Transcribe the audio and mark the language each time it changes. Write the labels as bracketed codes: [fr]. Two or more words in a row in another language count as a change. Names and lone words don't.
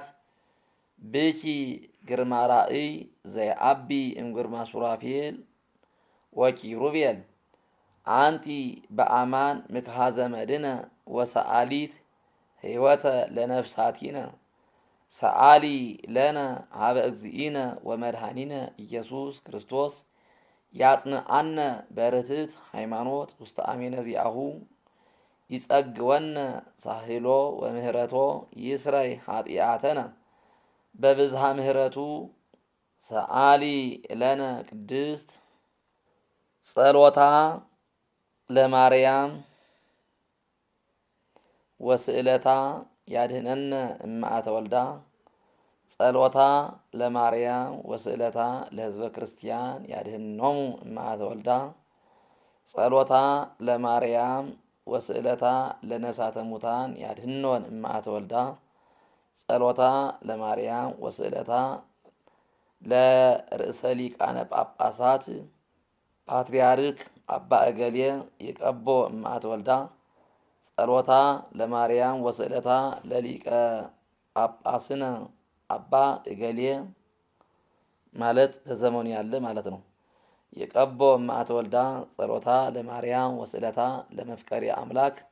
[gez] ብኪ ግርማ ራእይ ዘይአቢ እምግርማ ሱራፌል ወኪሩቤል አንቲ በአማን ምክሃ ዘመድነ ወሰአሊት ሕይወተ ለነፍሳቲነ ሰአሊ ለነ ሀበ እግዚእነ ወመድኃኒነ ኢየሱስ ክርስቶስ ያጽንዓነ በርትዕት ሃይማኖት ውስተ አሜነ ዚአሁ ይጸግወነ ሳህሎ ወምህረቶ ይስረይ ኃጢአተነ በብዝሃ ምሕረቱ ሰአሊ ለነ ቅድስት ጸሎታ ለማርያም ወስዕለታ ያድህነነ እምአተ ወልዳ ጸሎታ ለማርያም ወስዕለታ ለሕዝበ ክርስቲያን ያድህኖሙ እምአተ ወልዳ ጸሎታ ለማርያም ወስዕለታ ለነፍሳተ ሙታን ያድህኖን እምአተ ወልዳ ጸሎታ ለማርያም ወስዕለታ ለርእሰ ሊቃነ ጳጳሳት ፓትርያርክ አባ እገሌ ይቀቦ እምአተ ወልዳ ጸሎታ ለማርያም ወስዕለታ ለሊቀ ጳጳስነ አባ እገሌ [am] ማለት በዘመኑ ያለ ማለት ነው። [gez] ይቀቦ እምአተ ወልዳ ጸሎታ ለማርያም ወስዕለታ ለመፍቀሪ አምላክ